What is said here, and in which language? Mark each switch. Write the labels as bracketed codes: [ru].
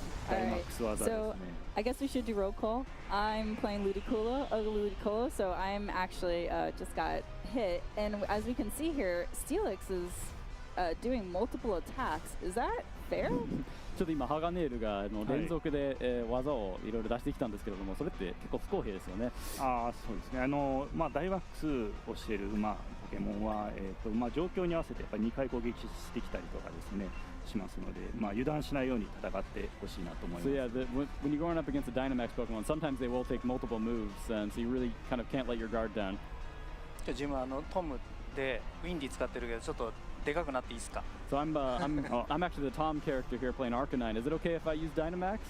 [en] Alright, so I guess we should do roll call. I'm playing Ludicolo, so I'm actually just got hit, and as we can see here, Steelix is doing multiple attacks. Is that fair? [ja] ちょっと今ハガネールが連続で、技をいろいろ出してきたんですけれども、それって結構不公平ですよね。そうですね。ダイマックスをしているポケモンは、状況に合わせてやっぱり2回攻撃してきたりとかですね。しますので、油断しないように戦ってほしいなと思います。 [en] So yeah, when you're going up against a Dynamax Pokemon, sometimes they will take multiple moves, and so you really kind of can't let your guard down. [ja] ジムトムでウィンディ使ってるけどちょっとでかくなっていいですか？ [en] So I'm actually the Tom character here playing Arcanine. Is it okay if I use Dynamax?